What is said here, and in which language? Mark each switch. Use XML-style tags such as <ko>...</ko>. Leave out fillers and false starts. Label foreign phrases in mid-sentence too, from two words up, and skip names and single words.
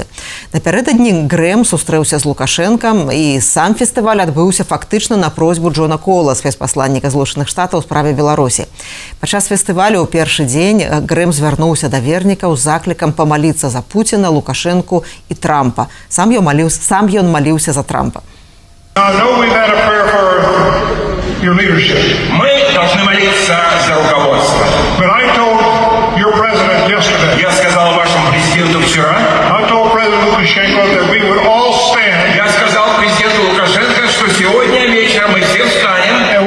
<be>Напярэдадні Грэм сустрэўся з Лукашэнкам, і сам фестываль адбыўся фактычна на просьбу Джона Кола, спецпасланніка Злучаных Штатаў у справе Беларусі. Падчас фестывалю ў першы дзень Грэм звярнуўся да вернікаў з заклікам памаліцца за Пуціна, Лукашэнку і Трампа. Сам ён маліўся за Трампа.</be> <ru>Мы должны молиться за руководство. Я сказал вашему президенту вчера. Я сказал президенту Лукашенко, что сегодня вечером мы все встанем.</ru>